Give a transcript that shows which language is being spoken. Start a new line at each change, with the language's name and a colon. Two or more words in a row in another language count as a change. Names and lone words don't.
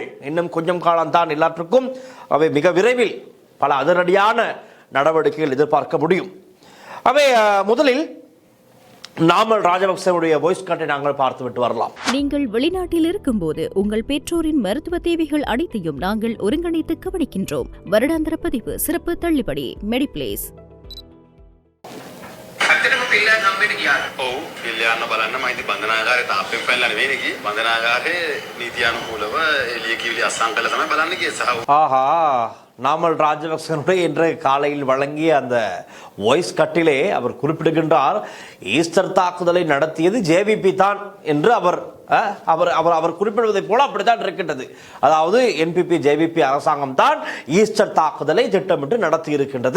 Tamil: இன்னும் கொஞ்சம் காலம்தான் எல்லாற்றுக்கும். அவை மிக விரைவில் பல அதிரடியான நடவடிக்கைகள் எதிர்பார்க்க முடியும். அவை முதலில் நாமல் ராஜபக்சவுடைய
English: voice cutடை
Tamil: நாங்கள் பார்த்துவிட்டு வரலாம். நீங்கள் வெளிநாட்டில் இருக்கும்போது உங்கள் பெற்றோரின் மருத்துவ தேவைகள் அனைத்தையும் நாங்கள் ஒருங்கிணைத்து கவனிக்கின்றோம். வருடாந்திர பதிவு சிறப்பு தள்ளுபடி மெடிப்ளேஸ்.
Sinhala: පිල්ලයන් හම්බෙන්න ගියාද? ඔව් පිල්ලයන්ව බලන්න මම ඉතින් බන්ධනාගාරේ තාප්පෙන් පැනලා නෙවෙයි ගියේ. බන්ධනාගාරේ නීතියානුකූලව එළිය කිවිලි අස්සම් කළා තමයි බලන්න ගියේ සහ
Tamil: ஆஹா, நாமல் ராஜபக்சனுடைய இன்று காலையில் வழங்கிய அந்த
English: voice cutடிலே
Tamil: அவர் குறிப்பிடுகின்றார், ஈஸ்டர் தாக்குதலை நடத்தியது ஜேவிபி தான் என்று அவர் குறிப்பிடுவதை போல அப்படித்தான் இருக்கின்றது. அதாவது என்பிபி ஜேவிபி அரசாங்கம் தான் ஈஸ்டர் தாக்குதலை திட்டமிட்டு நடத்தி இருக்கின்றது.